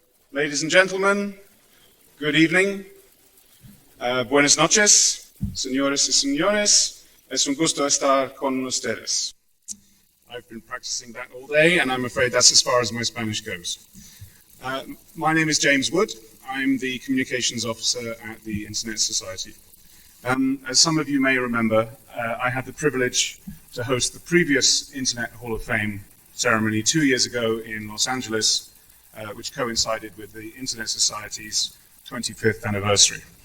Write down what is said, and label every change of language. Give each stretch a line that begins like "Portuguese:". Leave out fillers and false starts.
English: Ladies and gentlemen, good evening.
Spanish: Buenas noches, señores y señores. Es un gusto estar con ustedes.
English: I've been practicing that all day, and I'm afraid that's as far as my Spanish goes. My name is James Wood. I'm the Communications Officer at the Internet Society. As some of you may remember, I had the privilege to host the previous Internet Hall of Fame ceremony 2 years ago in Los Angeles, which coincided with the Internet Society's 25th anniversary.